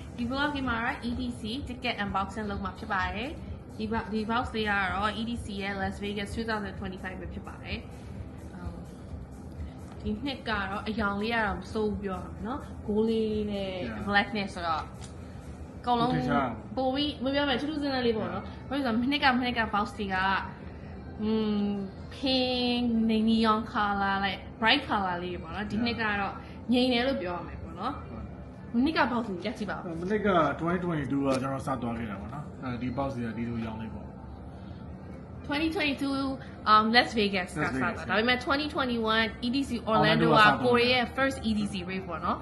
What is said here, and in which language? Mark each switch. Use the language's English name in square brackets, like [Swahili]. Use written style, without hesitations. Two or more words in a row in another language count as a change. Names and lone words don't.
[Burmese] vlog မှာ [English] EDC ticket unboxing [Burmese] လုပ်မှာဖြစ်ပါတယ်ဒီ box လေးကတော့ EDC ရဲ့ Las Vegas 2025ပဲဖြစ်ပါတယ် ဒီနှစ်ကတော့အယောင်လေးကတော့မစိုးပြောရမှာเนาะ gold လေးနဲ့ blackness ဆိုတော့ကောင်းလုံးပိုပြီးမပြောမယ်ထူးထူးဆန်းဆန်းလေးပေါ့နော်ဘာလို့လဲဆိုတော့မနှစ်က box တွေက [English] pink neon color like bright color [Burmese] လေးပေါ့နော်ဒီနှစ်ကတော့ငြိမ်တယ်လို့ပြောရမှာပေါ့နော်မနှစ်က box ကိုကြည့်ပါဦး မနှစ်က2022ကကျွန်တော်စသွားခဲ့တာပေါ့နော်အဲဒီ box တွေကဒီလိုရောင်းလေးပေါ့ 2022 Las Vegas ကစတာဒါပေမဲ့2021 EDC Orlando က [English] Korea first EDC rave [Burmese] ပေါ့နော်